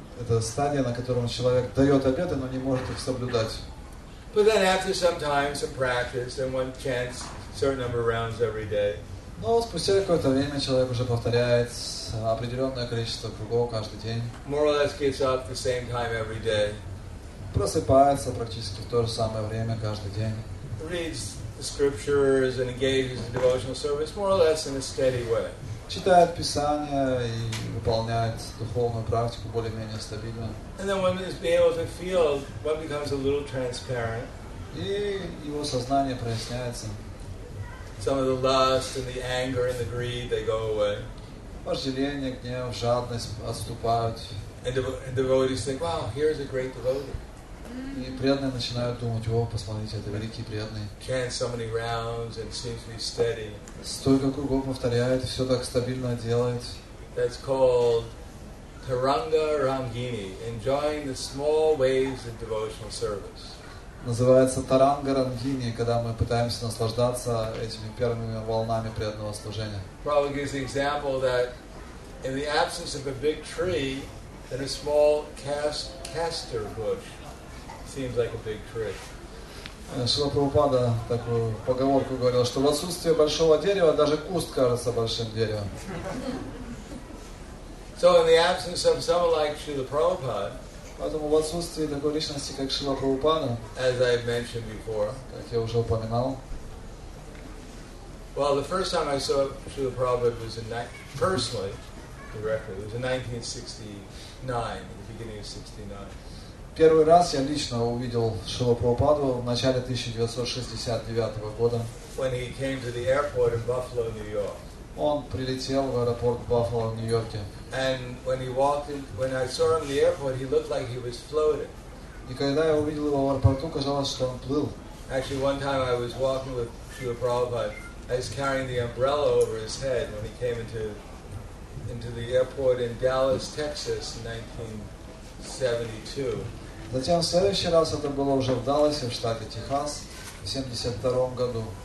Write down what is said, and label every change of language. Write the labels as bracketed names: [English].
[Russian] Это стадия, на котором человек дает обеты, но не может их соблюдать. [English] But then after some time, some practice, then one chants a certain number of rounds every day. [Russian] Но спустя какое-то время человек уже повторяет определенное количество кругов каждый день. [English] More or less gets up at the same time every day. [Russian] Просыпается практически в то же самое время каждый день. [English] Reads the scriptures and engages in devotional service more or less in a steady way. [Russian] Читает Писание и выполняет духовную практику более-менее стабильно. [English] And then one is able to feel, one becomes a little transparent. [Russian] И его сознание проясняется. [English] Some of the lust and the anger and the greed, they go away. [Russian] Вожделение, гнев, жадность отступают. [English] And devotees think, wow, here's a great devotee. [Russian] И преданные начинают думать: о, посмотрите, это великий преданный. [English] Chants so many rounds and seems to be steady. [Russian] Столько кругов повторяет, все так стабильно делает. [English] That's called Taranga Rangini, enjoying the small waves of devotional service. [Russian] Называется таранга рангини, когда мы пытаемся наслаждаться этими первыми волнами преданного служения. [English] Prabhupada gives the example that in the absence of a big tree, then a small castor bush seems like a big tree. [Russian] Шрила Прабхупада такую поговорку говорил, что в отсутствие большого дерева даже куст кажется большим деревом. [English] So in the absence of someone like Srila Prabhupada, [Russian] Поэтому в отсутствии такой личности, как Шрила Прабхупада, [English] as I've mentioned before, [Russian] как я уже упоминал, [English] well, the first time I saw Srila Prabhupada was personally, directly, it was in 1969, at the beginning of 69. [Russian] первый раз я лично увидел Шрилу Прабхупаду в начале 1969 года. [English] When he came to the airport in Buffalo, New York. [Russian] Он прилетел в аэропорт Баффало в Нью-Йорке. [English] And when he walked in, when I saw him in the airport, he looked like he was floating. [Russian] И когда я увидел его в аэропорту, казалось, что он плыл. [English] Actually, one time I was walking with Srila Prabhupada. I was carrying the umbrella over his head when he came into the airport in Dallas, Texas, in 1972. [Russian] Затем в следующий раз это было уже в Далласе, в штате Техас, в 1972 году.